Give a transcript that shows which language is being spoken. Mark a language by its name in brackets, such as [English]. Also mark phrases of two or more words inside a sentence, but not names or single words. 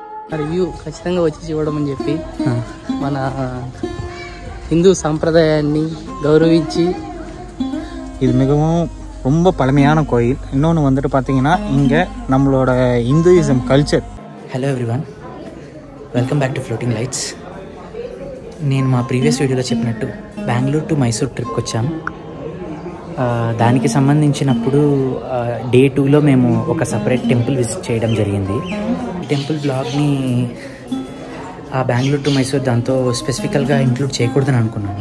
[Telugu] రివ్యూ ఖచ్చితంగా వచ్చి చూడడం అని చెప్పి మన హిందూ సాంప్రదాయాన్ని గౌరవించి [Tamil] இது மிகவும் ரொம்ப பழமையான கோயில். இன்னொன்று வந்துட்டு பார்த்தீங்கன்னா இங்கே நம்மளோட [English] Hinduism culture. Hello everyone, welcome back to Floating Lights. [Telugu] నేను మా [English] previous video [Telugu] చెప్పినట్టు బెంగళూరు టు మైసూర్ ట్రిప్కి వచ్చాం. దానికి సంబంధించినప్పుడు డే 2లో మేము ఒక [English] separate temple visit [Telugu] చేయడం జరిగింది. [English] temple blog [Telugu] బెంగళూరు టు మైసూర్ దాంతో [English] specifically include [Telugu] చేయకూడదని అనుకున్నాను.